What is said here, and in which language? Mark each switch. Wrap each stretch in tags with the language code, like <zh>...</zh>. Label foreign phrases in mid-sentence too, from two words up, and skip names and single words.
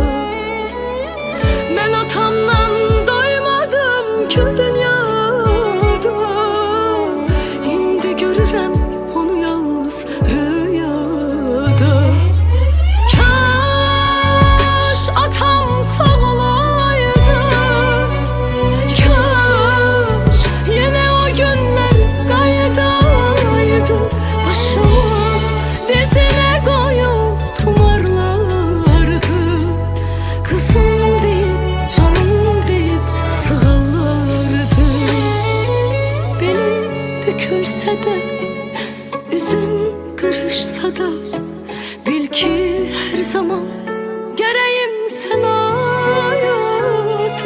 <az>Mən atamdan doymadım ki dünyada, indi görürəm onu yalnız rüyada.</az> <tr>Kaş atam sağ olaydı, kaş yine o günler kaydaydı. Başımı dizine koyup tumarlardı. Kızım deyip, canım deyip sığarlardı. Belin bükülse de, üzün kırışsa da, bil ki her zaman göreyim sen hayata.</tr>